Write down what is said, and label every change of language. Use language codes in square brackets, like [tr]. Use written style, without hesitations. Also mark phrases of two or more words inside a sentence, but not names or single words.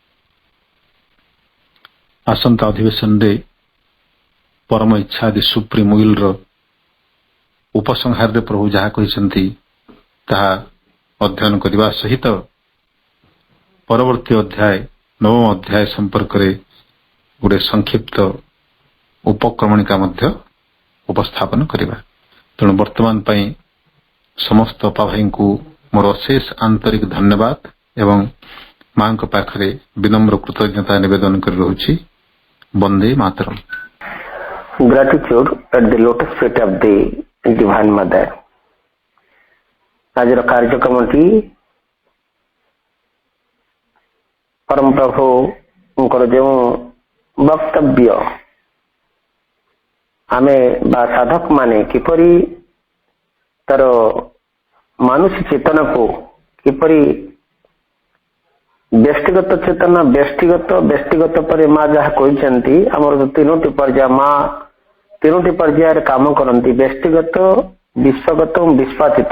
[or] ଆସନ୍ତା ଅଧିବେଶନରେ ପରମ ଇଚ୍ଛା ଆଦି [en] supreme will's [or] ଉପସଂହାରରେ ପ୍ରଭୁ ଯାହା କହିଛନ୍ତି ତାହା ଅଧ୍ୟୟନ କରିବା ସହିତ ପରବର୍ତ୍ତୀ ଅଧ୍ୟାୟ 9ମ ଅଧ୍ୟାୟ ସମ୍ପର୍କରେ ଗୋଟେ ସଂକ୍ଷିପ୍ତ ଉପକ୍ରମଣିକା ମଧ୍ୟ ଉପସ୍ଥାପନ କରିବା। ତେଣୁ ବର୍ତ୍ତମାନ ପାଇଁ ସମସ୍ତ ଅପାଭାଇଙ୍କୁ ମୋର ଅଶେଷ ଆନ୍ତରିକ ଧନ୍ୟବାଦ ଏବଂ ମାଙ୍କ ପାଖରେ ବିନମ୍ର କୃତଜ୍ଞତା ନିବେଦନ କରି ରହୁଛି। [sa] ବନ୍ଦେ ମାତରମ୍। [en] Gratitude at the lotus feet of the Divine Mother। [or] ଆଜିର କାର୍ଯ୍ୟକ୍ରମଟି ପରମ ପ୍ରଭୁଙ୍କର ଯେଉଁ ବକ୍ତବ୍ୟ ଆମେ ବା ସାଧକ ମାନେ କିପରି ତାର ମାନୁଷ ଚେତନାକୁ କିପରି ବ୍ୟକ୍ତିଗତ ଚେତନା ବ୍ୟକ୍ତିଗତ ପରେ ମା ଯାହା କହିଛନ୍ତି ଆମର ଯୋଉ ତିନୋଟି ପର୍ଯ୍ୟାୟ ମା ତିନୋଟି ପର୍ଯ୍ୟାୟରେ କାମ କରନ୍ତି, ବ୍ୟକ୍ତିଗତ, ବିଶ୍ୱଗତ ଓ ବିଶ୍ୱାତୀତ।